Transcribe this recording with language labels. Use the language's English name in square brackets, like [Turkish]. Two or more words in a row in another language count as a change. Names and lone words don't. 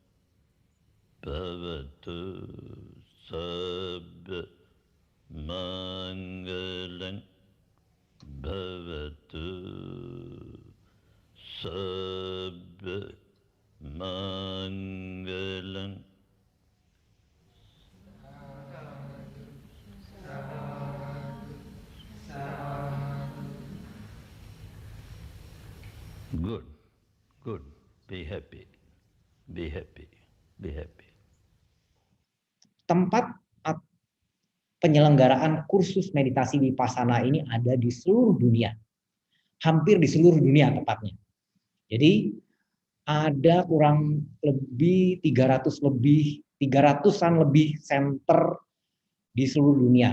[Pali] Bhavatu sabba mangalam. Bhavatu sabba mangalam. [English] Good, good. Be happy, be happy, be happy. [Indonesian] Tempat penyelenggaraan kursus meditasi Vipassana ini ada di seluruh dunia. Hampir di seluruh dunia tepatnya. Jadi ada kurang lebih 300-an lebih center di seluruh dunia.